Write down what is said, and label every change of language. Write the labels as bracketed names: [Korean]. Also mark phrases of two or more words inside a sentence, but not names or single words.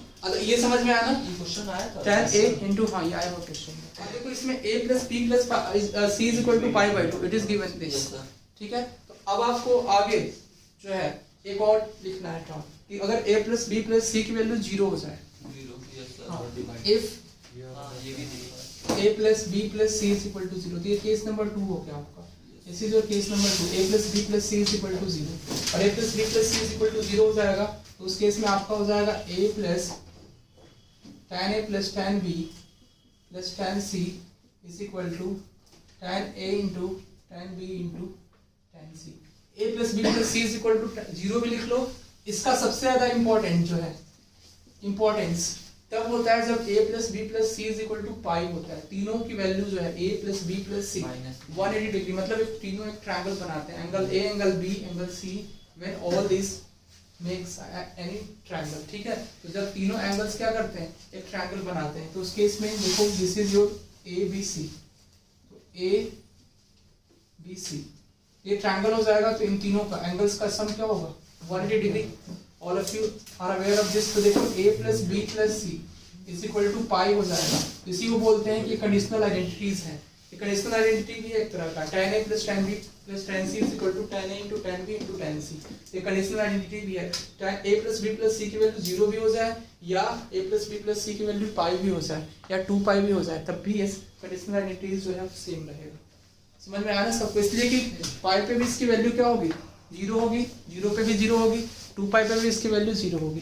[Hindi] अब ये समझ में आया ना, ये क्वेश्चन आया था [English] tan a into, [Hindi] हाँ ये आया हुआ क्वेश्चन। अब देखो इसमें a + b + c = π/2, [English] it is given this, [Hindi] ठीक है। तो अब आपको आगे जो है एक और लिखना है टर्म कि अगर a + b + c की वैल्यू 0 हो जाए, if a + b + c = 0, तो ये केस नंबर 2 हो गया आपका। इसी जो केस नंबर 2, a + b + c = 0, और a + b + c = 0 हो जाएगा, तो उस केस में आपका हो जाएगा a + tan a + tan b + tan c = tan a × tan b × tan c। a + b + c = 0 भी लिख लो। इसका सबसे ज्यादा इंपॉर्टेंट जो है, इंपॉर्टेंस तब होता है जब a + b + c = पाई होता है। तीनों की वैल्यू जो है a + b + c 180 डिग्री, मतलब एक तीनों एक ट्रायंगल बनाते हैं, एंगल a, एंगल b, एंगल c, [English] when all this makes any triangle, [Hindi] ठीक है। तो जब तीनों एंगल्स क्या करते हैं, एक ट्रायंगल बनाते हैं, तो उस केस में देखो [English] this is your ABC, [Hindi] तो ABC ये ट्रायंगल हो जाएगा, तो इन तीनों का एंगल्स का सम क्या होगा, 180 डिग्री। [English] all of you are aware of this. [Hindi] तो देखो a + b + c = पाई हो जाएगा। इसी को बोलते हैं कि [English] conditional identities [Hindi] हैं। ये [English] conditional identity [Hindi] भी एक तरह का, tan a + tan b + tan c = tan a × tan b × tan c, ये [English] conditional identity [Hindi] भी है। tan a + b + c की वैल्यू 0 भी हो जाए, या a + b + c की वैल्यू पाई भी हो जाए, या 2 पाई भी हो जाए, तब भी ये [English] conditional identities [Hindi] जो है सेम रहेगा। समझ में आया सबको? इसलिए कि पाई पे भी इसकी वैल्यू क्या होगी, 0 होगी, 0 पे भी 0 होगी, 2 पाई पे भी इसकी वैल्यू 0 होगी।